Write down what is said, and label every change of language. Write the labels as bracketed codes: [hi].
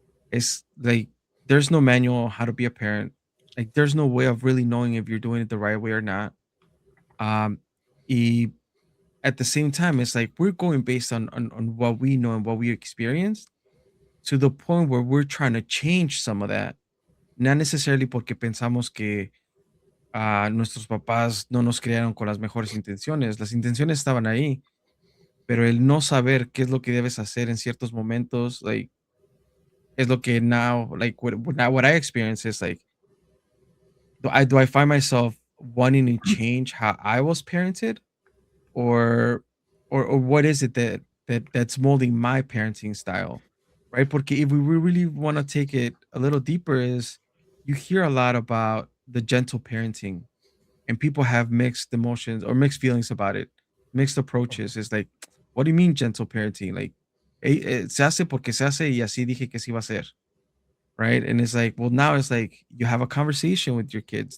[en] It's like there's no manual on how to be a parent. Like there's no way of really knowing if you're doing it the right way or not. Um, e- at the same time, it's like we're going based on what we know and what we experienced to the point where we're trying to change some of that. Not necessarily [es] porque pensamos que nuestros papás no nos criaron con las mejores intenciones. Las intenciones estaban ahí, pero el no saber qué es lo que debes hacer en ciertos momentos, [en] like, [es] es lo que [en] now, like, what I experience is like, do I find myself wanting to change how I was parented, or or what is it that's molding my parenting style, right? [es] Porque [en] if we really want to take it a little deeper, is you hear a lot about the gentle parenting, and people have mixed emotions or mixed feelings about it, mixed approaches. It's like, what do you mean gentle parenting? Like, [es] se hace porque se hace y así dije que se iba a hacer, [en] right? And it's like, well, now it's like you have a conversation with your kids.